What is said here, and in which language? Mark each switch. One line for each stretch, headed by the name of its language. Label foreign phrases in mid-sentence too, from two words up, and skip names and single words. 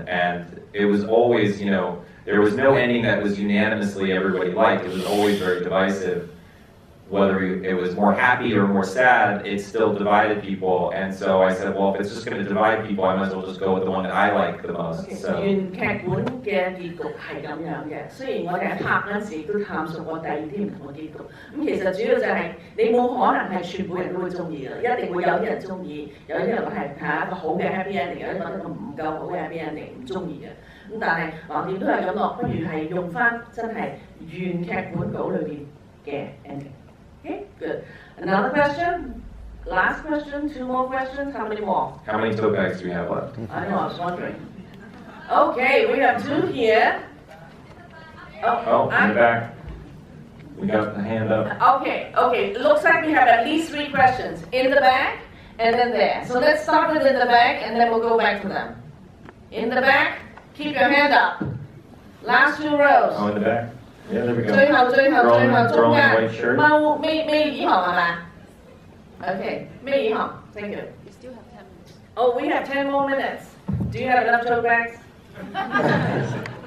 English: And it was always, there was no ending that was unanimously everybody liked. It was always very divisive. Whether it was more happy or more sad, it still divided people. And so I said, well, if it's just going to divide people, I might as well just go with the one that I like the most. So.
Cantonese: 原劇本嘅結局係咁樣嘅，雖然我哋喺拍嗰陣時都探索過第二啲唔同嘅結局，咁其實主要就係你冇可能係全部人都會中意嘅，一定會有啲人中意，有啲人係一個好嘅
English: happy ending，
Cantonese: 有啲覺得個唔夠好嘅
English: happy ending
Cantonese: 唔中意嘅。咁但係橫掂都係咁落，不如係用翻真係原劇本稿裏邊嘅 ending。
English: Okay, good. Another question? Last question? 2 more questions? How many more? How many tote bags do we have left? I know, I was wondering. Okay, we have 2 here. Oh, in the back. We got the hand up. Okay. Looks like we have at least 3 questions. In the back, and then there. So let's start with in the back, and then we'll go back to them. In the back, keep your hand up. Last 2 rows. Oh, in the back? Yeah, there we go.
Cantonese: 最後中間
English: white shirt.
Cantonese: 踎咩耳行係嘛 ？Okay, 咩耳行 ？
English: Thank you. You still have 10 minutes. Oh, we have 10 more minutes. Do you have enough tote bags?